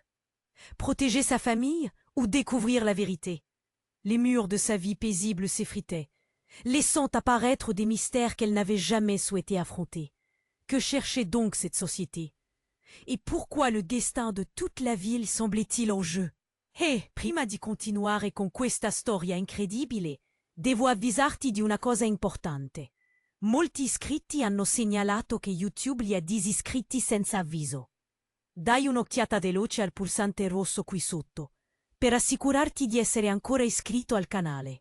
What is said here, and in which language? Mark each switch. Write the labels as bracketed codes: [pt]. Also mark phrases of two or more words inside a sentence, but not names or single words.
[fr] Protéger sa famille ou découvrir la vérité. Les murs de sa vie paisible s'effritaient, laissant apparaître des mystères qu'elle n'avait jamais souhaité affronter. Que cherchait donc cette société? Et pourquoi le destin de toute la ville semblait-il en jeu? [it] Prima di continuare con questa storia incredibile, devo avvisarti di una cosa importante. Molti iscritti hanno segnalato che YouTube li ha disiscritti senza avviso. Dai un'occhiata veloce al pulsante rosso qui sotto, per assicurarti di essere ancora iscritto al canale.